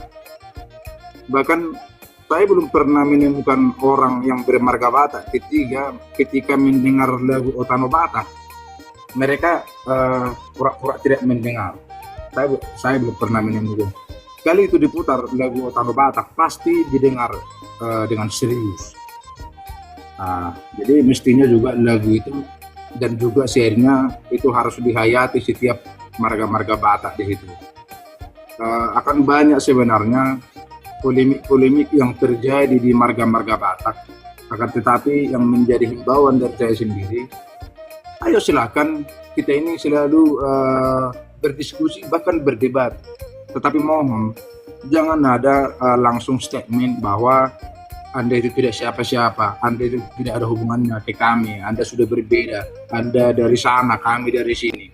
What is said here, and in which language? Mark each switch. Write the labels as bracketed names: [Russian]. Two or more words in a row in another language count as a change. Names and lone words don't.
[Indonesian] Bahkan saya belum pernah menemukan orang yang bermarga Batak ketika mendengar lagu Otano Batak mereka pura-pura tidak mendengar. Saya belum pernah menemukan. Kali itu diputar lagu Otano Batak pasti didengar dengan serius. Jadi mestinya juga lagu itu dan juga syairnya itu harus dihayati setiap marga-marga Batak di situ. Akan banyak sebenarnya polemik-polemik yang terjadi di marga-marga Batak. Akan tetapi yang menjadi himbauan dari saya sendiri, ayo silakan kita ini selalu berdiskusi bahkan berdebat. Tetapi mohon jangan ada langsung statement bahwa Anda itu tidak siapa-siapa, Anda itu tidak ada hubungannya ke kami, Anda sudah berbeda, Anda dari sana, kami dari sini.